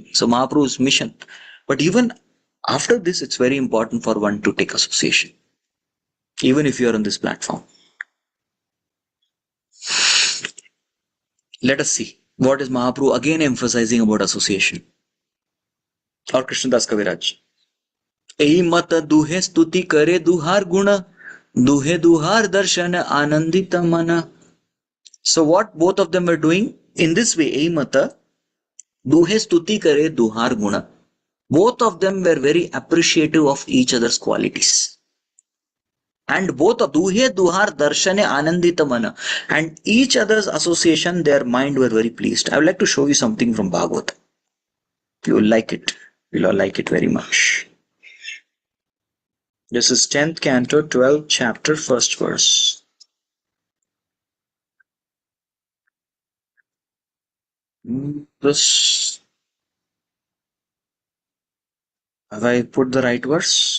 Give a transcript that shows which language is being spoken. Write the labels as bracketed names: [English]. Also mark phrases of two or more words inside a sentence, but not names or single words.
[English] So Mahaprabhu's mission. But even after this, it's very important for one to take association, even if you are on this platform. Let us see what is Mahaprabhu again emphasizing about association. Or Krishnadas Kaviraj. [Bangla] এই মত দুঁহে স্তুতি করে দুঁহার গুণ, দুঁহে দুঁহার দর্শন আনন্দিত মন. [English] So what both of them were doing? In this way, [Bangla] এই মত দুঁহে স্তুতি করে দুঁহার গুণ. [English] Both of them were very appreciative of each other's qualities. And both of [Bangla] দুঁহে দুঁহার দর্শনে আনন্দিত মন. [English] And each other's association, their mind were very pleased. I would like to show you something from Bhagavad. You will like it. You will like it very much. This is 10th canto, 12th chapter, 1st verse. This, have I put the right verse?